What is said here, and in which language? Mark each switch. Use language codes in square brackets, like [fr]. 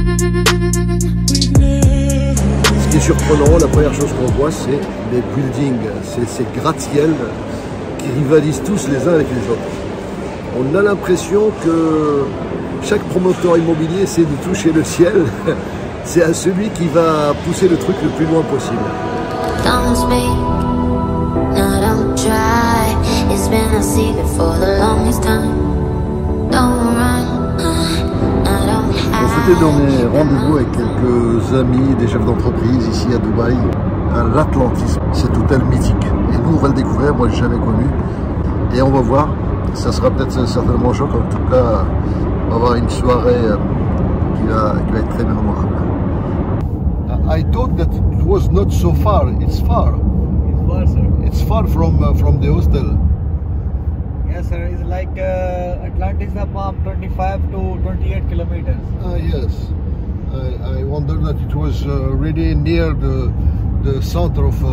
[fr] Ce qui est surprenant, la première chose qu'on voit, c'est les buildings, c'est ces gratte-ciels qui rivalisent tous les uns avec les autres. On a l'impression que chaque promoteur immobilier essaie de toucher le ciel. C'est à celui qui va pousser le truc le plus loin possible. [en] Don't speak, no, don't try. It's been a secret for the longest time. Don't run, no, don't hide. [fr] J'étais dans mes rendez-vous avec quelques amis, des chefs d'entreprise ici à Dubaï, à l'Atlantis, cet hôtel mythique. Et nous, on va le découvrir, moi je l'ai jamais connu. Et on va voir, ça sera peut-être certainement choc, en tout cas, on va avoir une soirée qui va être très mémorable. [en] I thought that it was not so far, it's far. It's far, sir. It's far from the hostel. Yes, sir. It's like Atlantis Palm, 25 to 28 kilometers. Yes. I wonder that it was really near the center of